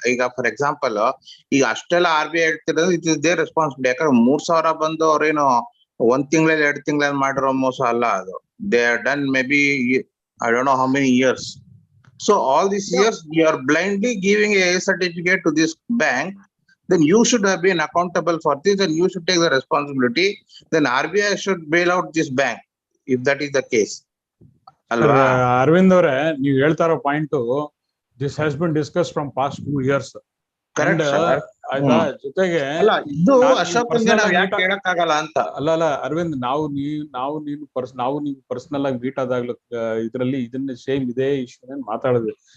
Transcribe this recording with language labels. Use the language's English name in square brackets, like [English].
[Kannada] ಈಗ for example, ಈಗ ಅಷ್ಟೆಲ್ಲ RBI ಹೇಳ್ತಿರೋದು [English] It is their responsibility. [Kannada] ಯಾಕಂದ್ರೆ 3,000 ಬಂದು ಅವ್ರೇನು 1 ತಿಂಗಳಲ್ಲಿ 2 ತಿಂಗಳಲ್ಲಿ ಮಾಡಿರೋ ಮೋಸ ಅಲ್ಲ ಅದು. [English] They are done maybe I don't know how many years. So all this years you are blindly giving a certificate to this bank. Then you should have been accountable for this, and you should take the responsibility. Then RBI should bail out this bank if that is the case. [Kannada] Arvind ಅವರೇ, ನೀವು ಹೇಳ್ತಾ ಇರೋ point, [English] This has been discuss from past 2 years. Correct, sir. [Kannada] ಆಯ್ತಾ? ಜೊತೆಗೆ ಇದು ಅಶೋಕ್ ಯಾಕೆ ಹೇಳಕ್ಕಾಗಲ್ಲ ಅಂತ. ಅಲ್ಲ ಅರವಿಂದ್, ನಾವು ನೀವು ಪರ್ಸನಲ್ ಆಗಿ ಮೀಟ್ ಆದಾಗ್ಲೂ ಇದ್ರಲ್ಲಿ ಇದನ್ನ ಸೇಮ್ ಇದೇ ಇಶ್ಯೂ ಮಾತಾಡಿದ್ವಿ.